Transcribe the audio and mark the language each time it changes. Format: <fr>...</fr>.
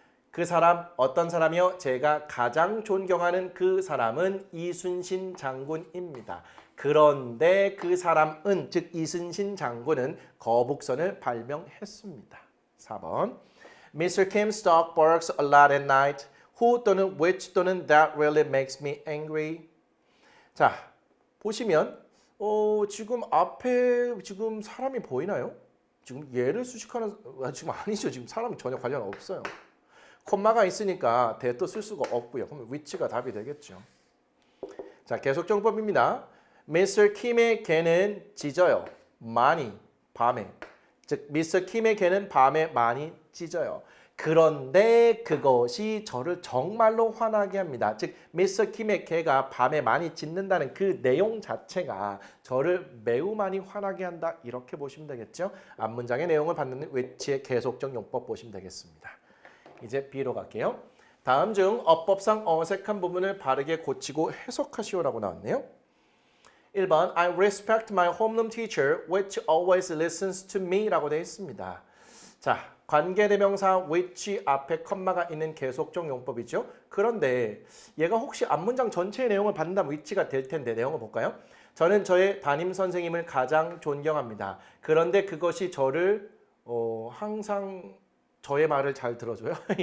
<ko>그 사람 어떤 사람이요? 제가 가장 존경하는 그 사람은 이순신 장군입니다. 그런데 그 사람은 즉 이순신 장군은 거북선을 발명했습니다. 4번.</ko> <en>Mr. Kim's dog barks a lot at night. who 또는 which 또는 that really makes me angry.</en> <ko>자, 보시면 지금 앞에 지금 사람이 보이나요? 지금 얘를 수식하는 지금 아니죠. 지금 사람이 전혀 관련 없어요. 콤마가 있으니까 대도 쓸 수가 없고요. 그러면 which가 답이 되겠죠. 자, 계속정법입니다. Mr. 킴의 개는 짖어요. 많이 밤에. 즉 Mr. 킴의 개는 밤에 많이 짖어요. 그런데 그것이 저를 정말로 화나게 합니다. 즉 Mr. 킴의 개가 밤에 많이 짖는다는 그 내용 자체가 저를 매우 많이 화나게 한다. 이렇게 보시면 되겠죠. 앞문장의 내용을 받는 which의 계속적 용법 보시면 되겠습니다. 이제 B로 갈게요. 다음 중 어법상 어색한 부분을 바르게 고치고 해석하시오라고 나왔네요.</ko> <en>1번 I respect my homeroom teacher which always listens to me</en> <ko>라고 되어 있습니다. 자, 관계대명사 which 앞에 컴마가 있는 계속적 용법이죠. 그런데 얘가 혹시 앞문장 전체의 내용을 받는다면 which가 될 텐데 내용을 볼까요? 저는 저의 담임 선생님을 가장 존경합니다. 그런데 그것이 저를 항상 저의 말을 잘 들어줘요.</ko>